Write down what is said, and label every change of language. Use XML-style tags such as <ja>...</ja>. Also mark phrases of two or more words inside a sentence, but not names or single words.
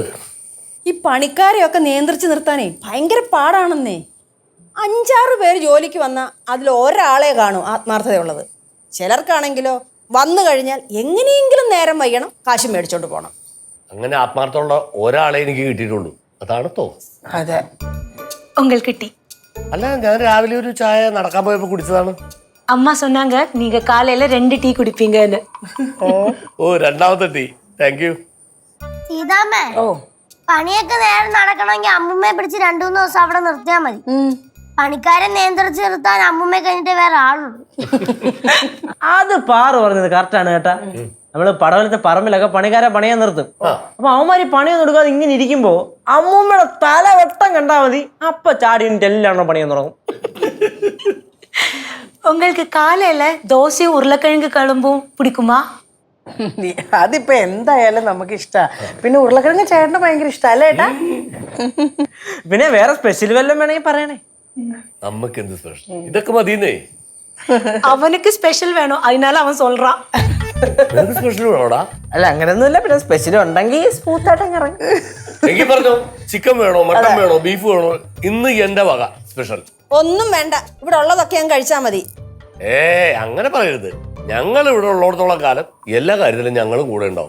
<ml>ഈ പണിക്കാരെയൊക്കെ നിയന്ത്രിച്ച് നിർത്താനേ ഭയങ്കര പാടാണെന്നേ. 5-6 പേര് ജോലിക്ക് വന്നാൽ അതിൽ ഒരാളെ കാണും ആത്മാർത്ഥതയുള്ളത്. ചിലർക്കാണെങ്കിലോ വന്നു കഴിഞ്ഞാൽ എങ്ങനെയെങ്കിലും നേരം വയ്യണം, കാശ് മേടിച്ചോണ്ട് പോകണം. അങ്ങനെ ആത്മാർത്ഥമുള്ള ഒരാളെ എനിക്ക് കിട്ടിയിട്ടുള്ളൂ. അതാണ് തോമസ്. അതെ.</ml> <ta>உங்களுக்கு டீ.</ta> <ml>അല്ല, ഞാൻ രാവിലെ ഒരു ചായ നടക്കാൻ പോയപ്പോ കുടിച്ചതാണ്.</ml> <ta>அம்மா சொன்னாங்க நீங்க காலையில 2 டீ குடிப்பீங்கன்னு.</ta> <ml>രണ്ടാമത്തെ ടീ.</ml> <en>thank you.</en> <ml>സീതാമ്മേ, പണിയൊക്കെ നേരെ നടക്കണമെങ്കിൽ അമ്മുമ്മയെ പിടിച്ച് 2-3 ദിവസം അവിടെ നിർത്തിയാൽ മതി. പണിക്കാരെ നിയന്ത്രിച്ച് നിർത്താൻ അമ്മുമ്മയെ കഴിഞ്ഞിട്ട് വേറെ ആളുള്ളൂ. അത് പാറ പറഞ്ഞത് കറക്റ്റാണ് കേട്ടാ. നമ്മള് പടവലത്തെ പറമ്പിലൊക്കെ പണിക്കാരെ പണിയാൻ നിർത്തും. അപ്പൊ അവന്മാര് പണിയൊന്നും എടുക്കാതെ ഇങ്ങനെ ഇരിക്കുമ്പോ അമ്മൂമ്മയുടെ തലവട്ടം കണ്ടാ മതി, അപ്പൊ ചാടിയിട്ട് എല്ലാം പണിയാൻ തുടങ്ങും.</ml> <ta>உங்களுக்கு காலையில தோசையும் உருளைக்கிழங்கு குழம்பும் பிடிக்குமா?</ta> <ml>അതിപ്പോ എന്തായാലും നമുക്ക് ഇഷ്ടാ. പിന്നെ ഉരുളക്കിഴങ്ങ് ചേട്ടന് ഭയങ്കര ഇഷ്ടം അല്ലേ ഏട്ടാ? പിന്നെ വേറെ സ്പെഷ്യൽ വല്ലതും വേണമെങ്കിൽ പറയണേ. നമുക്ക് എന്ത് സ്പെഷ്യൽ? ഇതൊക്കെ മതിയെന്നേ.</ml> <ta>அவனுக்கு ஸ்பெஷல் வேணும், அதனால அவன் சொல்றான்.</ta> <ml>സ്പെഷ്യൽ വേണോടാ? അല്ല, അങ്ങനെയൊന്നുമില്ല. പിന്നെ സ്പെഷ്യൽ ഉണ്ടെങ്കിൽ സ്മൂത്തായിട്ട് ഇറങ്ങും. എനിക്ക് പറഞ്ഞോ, ചിക്കൻ വേണോ, മട്ടൻ വേണോ, ബീഫ് വേണോ? ഇന്ന് എന്റെ വക സ്പെഷ്യൽ. ഒന്നും വേണ്ട, ഇവിടെ ഉള്ളതൊക്കെ ഞാൻ കഴിച്ചാൽ മതി. അങ്ങനെ പറയരുത്. ഞങ്ങൾ ഇവിടെ ഉള്ളിടത്തോളം കാലം എല്ലാ കാര്യത്തിലും ഞങ്ങളും കൂടെ ഉണ്ടാവും.</ml>